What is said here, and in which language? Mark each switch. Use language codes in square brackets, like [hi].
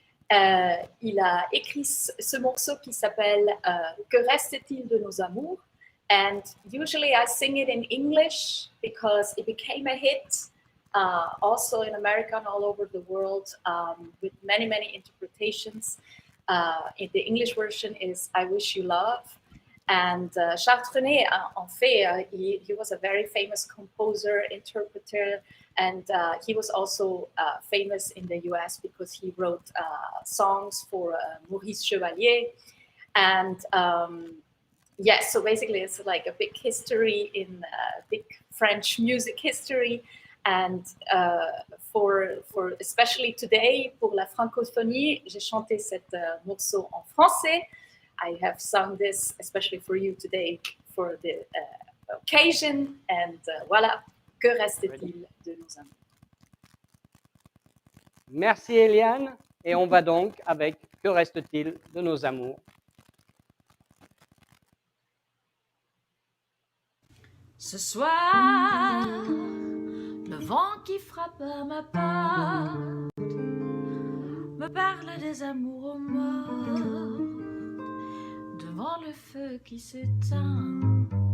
[fr] Il a écrit ce morceau qui s'appelle Que reste-t-il de nos amours? [en] And usually I sing it in English because it became a hit also in America and all over the world with many interpretations. The English version is I Wish You Love. And Charles Trenet, en fait, he was a very famous composer, interpreter, and he was also famous in the US because he wrote songs for Maurice Chevalier. And yes, so basically it's like a big history in big French music history. And for especially today, [fr] pour la francophonie, j'ai chanté cet morceau en français. [en] I have sung this especially for you today for the occasion. [fr] And voilà, que reste-t-il de nos amours? Merci Eliane. Et on va donc avec Que reste-t-il de nos amours? Ce soir, le vent qui frappe à ma porte me parle des amours morts devant le feu qui s'éteint.